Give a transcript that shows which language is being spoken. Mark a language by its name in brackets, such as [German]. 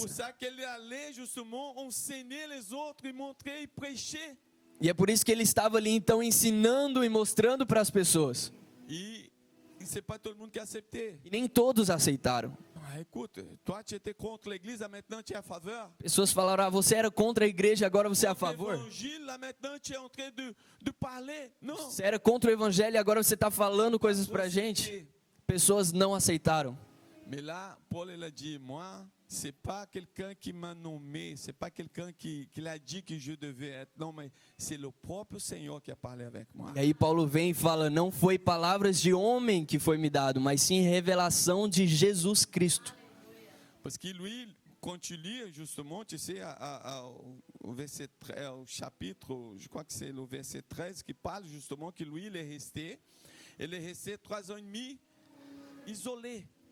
[French] pour ça qu'elle allait justement enseigner les autres, et montrer, et prêcher. [Portuguese] E é por isso que ele estava ali então ensinando e mostrando para as pessoas. [French] Et c'est pas tout le monde qui a accepté. [Portuguese] E nem todos aceitaram. [French] Ah, écoute, toi tu étais contre l'église, là maintenant tu es à faveur. [Portuguese] Pessoas falaram: você era contra a igreja, agora você é a favor. [French] L'évangile, là maintenant tu es en train de parler. Non. [Portuguese] Você era contra o evangelho e agora você está falando coisas para a gente. Pessoas não aceitaram. [French] Mais là, Paul il a dit, moi, c'est pas quelqu'un qui m'a nommé, c'est pas quelqu'un qui a dit que je devais être. Non, mais c'est le propre Seigneur qui a parlé avec moi. [Portuguese] E aí Paulo vem e fala: não foi palavras de homem que foi me dado, mas sim revelação de Jesus Cristo. [French] Parce que lui, quand tu lis justement, tu sais, au verset 13, au chapitre, je crois que c'est le verset 13 qui parle justement que lui, il est resté 3 ans et demi isolé.